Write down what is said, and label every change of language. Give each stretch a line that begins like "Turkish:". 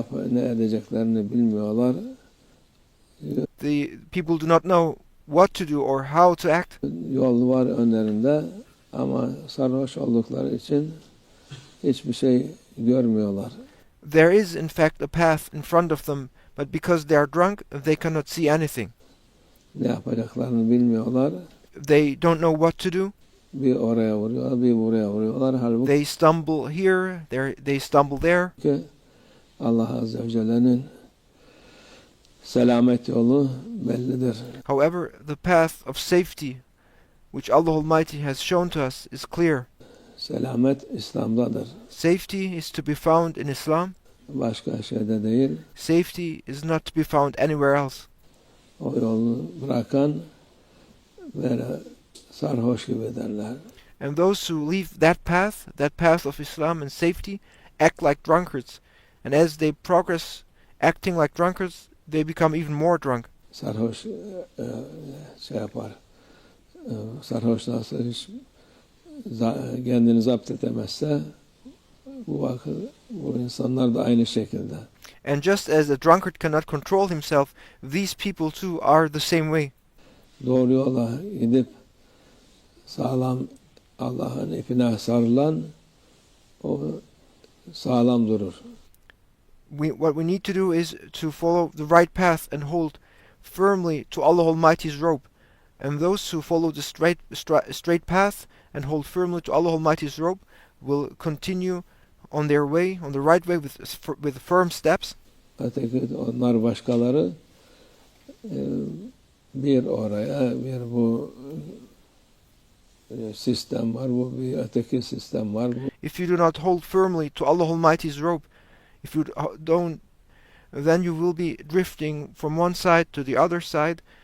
Turkish: Ne edeceklerini bilmiyorlar.
English: The people do not know what to do or how to act.
Turkish: Yol var önlerinde ama sarhoş oldukları için hiçbir şey görmüyorlar.
English: There is in fact a path in front of them, but because they are drunk, they cannot see anything.
Turkish: Ne yapacaklarını bilmiyorlar.
English: They don't know what to do.
Turkish: Bir oraya vuruyorlar, bir buraya vuruyorlar. Halbuki
English: They stumble here, they stumble there.
Turkish: Allah Azze ve Celle'nin selamet yolu bellidir.
English: However, the path of safety which Allah Almighty has shown to us is clear.
Turkish: Selamet İslam'dadır.
English: Safety is to be found in Islam.
Turkish: Başka şeyde değil.
English: Safety is not to be found anywhere else.
Turkish: O yolu bırakan böyle sarhoş gibi derler.
English: And those who leave that path of Islam and safety, act like drunkards. And as they progress acting like drunkards, they become even more drunk.
Turkish: Sarhoş şey yapar. Sarhoş nasıl hiç kendini zapt edemezse bu vakit bu insanlar da aynı şekilde.
English: And just as a drunkard cannot control himself, these people too are the same way.
Turkish: Doğru yola gidip sağlam Allah'ın ipine sarılan o sağlam durur.
English: What we need to do is to follow the right path and hold firmly to Allah Almighty's rope. And those who follow the straight path and hold firmly to Allah Almighty's rope will continue on their way, on the right way with firm steps.
Turkish: Öteki onlar başkaları bir oraya bir bu sistem var, bu bir öteki sistem var.
English: If you do not hold firmly to Allah Almighty's rope, if you don't, then you will be drifting from one side to the other side,